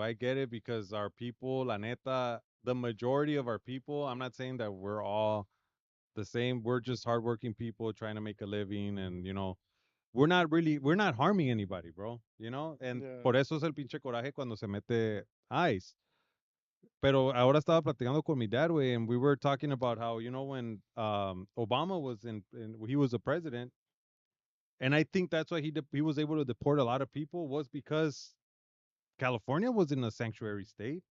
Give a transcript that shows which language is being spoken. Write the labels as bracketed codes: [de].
[en] I get it because our people, [es] la neta, [en] the majority of our people, I'm not saying that we're all the same. We're just hardworking people trying to make a living, and we're not harming anybody, bro. And Yeah. [es] por eso es el pinche coraje cuando se mete ICE. Pero ahora estaba platicando con mi dad, güey, [en] and we were talking about how, when Obama was he was the president, and I think that's why he was able to deport a lot of people was because California was in a sanctuary state.